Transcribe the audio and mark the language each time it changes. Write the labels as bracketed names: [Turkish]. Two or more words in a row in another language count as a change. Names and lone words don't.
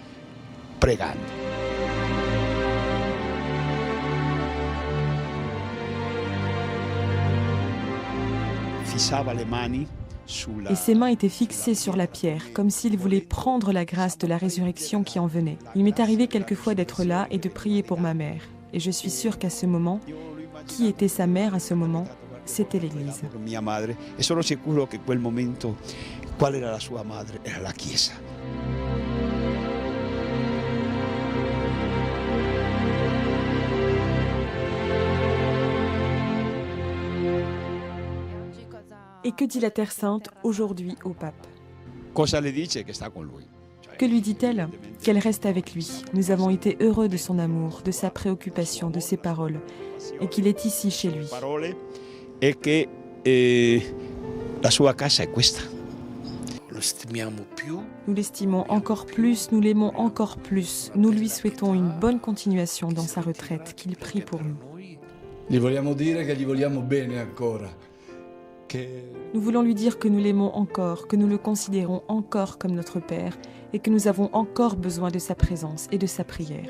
[French] Et ses mains étaient fixées sur la pierre, comme s'il voulait prendre la grâce de la résurrection qui en venait. Il m'est arrivé quelquefois d'être là et de prier pour ma mère. Et je suis sûre qu'à ce moment, qui était sa mère à ce moment? C'était l'Église. [Italian] E sono sicuro che quel momento, qual era la sua madre? Era la Chiesa. [French] Et que dit la Terre Sainte aujourd'hui au pape? [Italian] Cosa le dice? Che sta con lui. [French] Que lui dit-elle? Qu'elle reste avec lui. Nous avons été heureux de son amour, de sa préoccupation, de ses paroles, et qu'il est ici chez lui. [Italian] E che la sua casa è questa. [French] Nous l'estimons encore plus, nous l'aimons encore plus. Nous lui souhaitons une bonne continuation dans sa retraite, qu'il prie pour nous. [Italian] Gli vogliamo dire che gli vogliamo bene ancora. [French] Nous voulons lui dire que nous l'aimons encore, que nous le considérons encore comme notre Père et que nous avons encore besoin de sa présence et de sa prière.